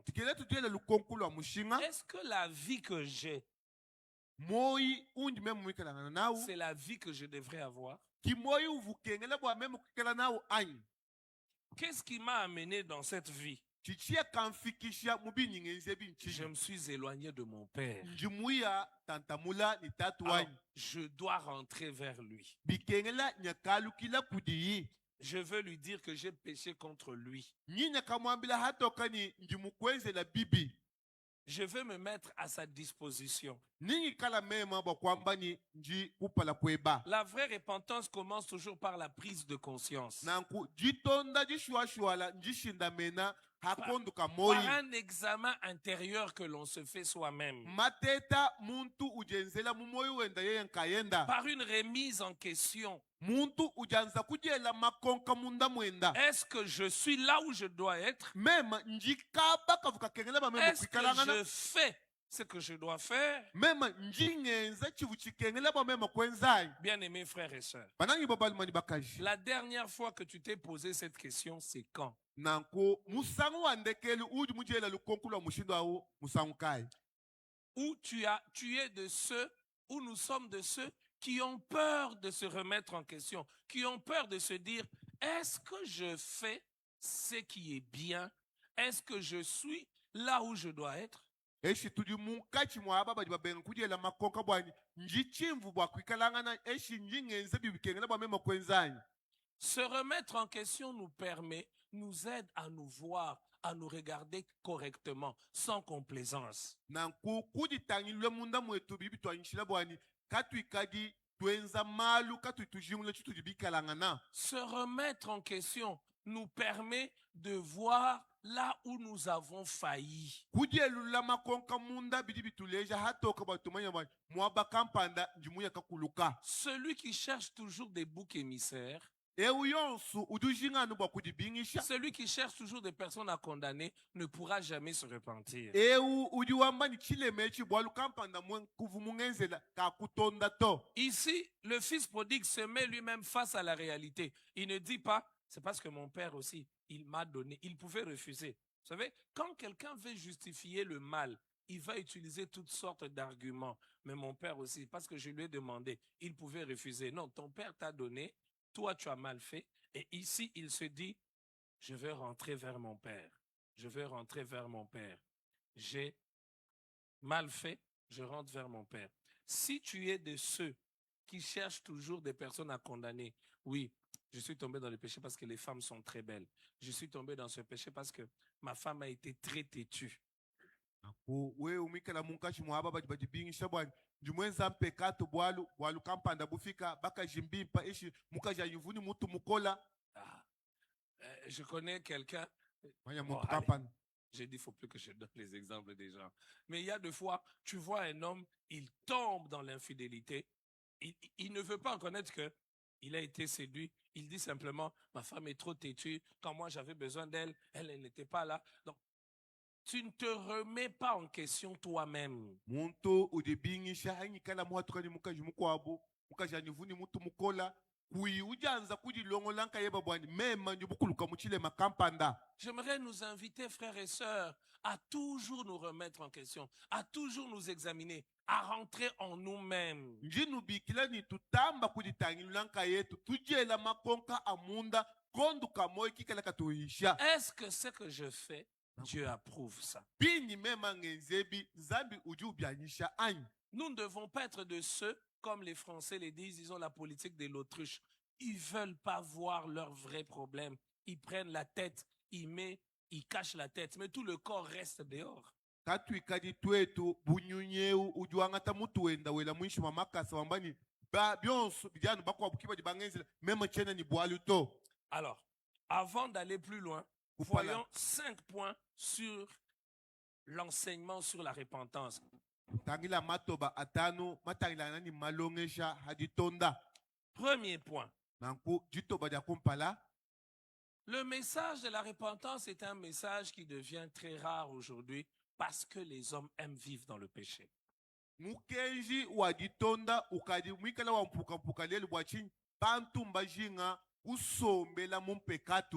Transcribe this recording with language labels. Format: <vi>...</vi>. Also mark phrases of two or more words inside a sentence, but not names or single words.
<fr>Est-ce que la vie que j'ai, c'est la vie que je devrais avoir? Qu'est-ce qui m'a amené dans cette vie?</fr> <lua>chichia kamfikisha mubinyingenze</lua> <fr>Je</fr> <lua>binchi</lua> <fr>me suis éloigné de mon père.</fr> <lua>njimuya tantamula ni tatu</lua> <fr>Alors,</fr> <lua>wanyu</lua> <fr>je dois rentrer vers lui.</fr> <lua>bikengela nyakalukila kudiyi</lua> <fr>Je veux lui dire que j'ai péché contre lui.</fr> <lua>nyi nyakamwambila hatoka ni njimukwenzela bibi</lua> <fr>Je veux me mettre à sa disposition.</fr> <lua>ninyi kala mema bakwamba ni nji kupala kweba</lua> <fr>La vraie repentance commence toujours par la prise de conscience.</fr> <lua>nanku jitonda jishuashuala njishinda mena hakonduka</lua> <fr>Par moi un examen intérieur que l'on se fait soi-même.</fr> <lua>mateta muntu ujenzela mumoyo wenda yeye nkayenda</lua> <fr>Par une remise en question.</fr> <lua>muntu ujanza kujela makonka munda mwenda</lua> <fr>Est-ce que je suis là où je dois être?</fr> <lua>mema njikaba kavuka kengela bamema</lua> <fr>Est-ce que</fr> <lua>kwikalangana</lua> <fr>je fais ce que je dois faire?</fr> <lua>mema njingenza chivu chikengela bamema kwenzayi</lua> <fr>Bien-aimés frères et sœurs,</fr> <lua>banangi babalimani bakaji</lua> <fr>la dernière fois que tu t'es posé cette question, c'est quand?</fr> <lua>nanko musangu wa ndekeli uji mujela lukonku lwa mushindo awo musangu kai</lua> <fr>Où tu es de ceux, où nous sommes de ceux qui ont peur de se remettre en question, qui ont peur de se dire, est-ce que je fais ce qui est bien? Est-ce que je suis là où je dois être?</fr> <lua>eshi tuli munkachi mwa aba badi babenga kujela makonka bwani njichimvu bwa kwikalangana eshi njingenze bibikengela bamema kwenzayi</lua> <fr>Se remettre en question nous aide à nous voir, à nous regarder correctement, sans complaisance.</fr> <lua>nanku kuditangilwe munda mwetu bibi twanyishila bwani katwikadi twenza malu katwitujingule chitudi bikalangana</lua> <fr>Se remettre en question nous permet de voir là où nous avons failli.</fr> <lua>kujelula makonka munda bidi bituleja hatoka batumanya bwani mwaba kampanda njimuya kakuluka</lua> <fr>Celui qui cherche toujours des boucs émissaires,</fr> <lua>ewu yonsu udujinganu bwa kudibingisha</lua> <fr>celui qui cherche toujours des personnes à condamner ne pourra jamais se repentir.</fr> <lua>ewu udiwamba ni chilemechi bwalu kampanda kuvu mungenzela kakutonda to</lua> <fr>Ici, le fils prodigue se met lui-même face à la réalité. Il ne dit pas, c'est parce que mon père aussi, il m'a donné. Il pouvait refuser. Vous savez, quand quelqu'un veut justifier le mal, il va utiliser toutes sortes d'arguments. Mais mon père aussi, parce que je lui ai demandé, il pouvait refuser. Non, ton père t'a donné, toi tu as mal fait. Et ici, il se dit, je vais rentrer vers mon père. Je vais rentrer vers mon père. J'ai mal fait, je rentre vers mon père. Si tu es de ceux qui cherchent toujours des personnes à condamner, oui, je suis tombé dans le péché parce que les femmes sont très belles. Je suis tombé dans ce péché parce que ma femme a été très têtue.</fr> <lua>we umikala munkachi mwaba badi badibingisha bwani njimwenza mpekato bwalu kampanda bufika bakajimbimpa eshi mukaja yuvuni mutu mukola</lua> <fr>Ah, je connais quelqu'un.</fr> <lua>manya</lua> <fr>Bon,</fr> <lua>mutu</lua> <fr>allez.</fr> <lua>kampanda</lua> <fr>J'ai dit, il ne faut plus que je donne les exemples des gens. Mais il y a des fois, tu vois un homme, il tombe dans l'infidélité. Il ne veut pas reconnaître qu'il a été séduit. Il dit simplement, ma femme est trop têtue. Quand moi j'avais besoin d'elle, elle n'était pas là. Donc, tu ne te remets pas en question toi-même.</fr> <lua>muntu udibingisha anyikala muhatukani mukaji mukwabo mukaja yuvuni mutu mukola kui ujanza kudilongolanka yeba bwani mema njibukuluka muchile makampanda</lua> <fr>J'aimerais nous inviter, frères et sœurs, à toujours nous remettre en question, à toujours nous examiner, à rentrer en nous-mêmes.</fr> <lua>njinu bikila ni tutamba kuditangilulanka yetu tujela makonka amunda konduka moyo kikala katuisha</lua> <fr>Est-ce que ce que je fais, Dieu approuve ça?</fr> <lua>bini mema ngenzebi zambi uji ubyanyisha anyi</lua> <fr>Nous ne devons pas être de ceux, comme les Français les disent, ils ont la politique de l'autruche. Ils ne veulent pas voir leurs vrais problèmes. Ils prennent la tête, ils cachent la tête, mais tout le corps reste dehors.</fr> <lua>katwikadi twetu bunyunyeu ujuangata mutu wenda wela mwishi wa makasa wambani byonso bijanu bakwabukiba dibangenzela mema chena ni bwalu to</lua> <fr>Alors, avant d'aller plus loin, Voilà. voyons 5 points sur l'enseignement sur la repentance.</fr> <lua>tangila matoba atano matangila nani malongesha haditonda</lua> <fr>Premier point,</fr> <lua>nanku jitoba dia kumpala</lua> <fr>le message de la repentance est un message qui devient très rare aujourd'hui parce que les hommes aiment vivre dans le péché.</fr> <lua>mukenji waditonda ukadi mwikala wa mpuka lelu bwachini bantu mbajinga kusombela mumpekatu</lua>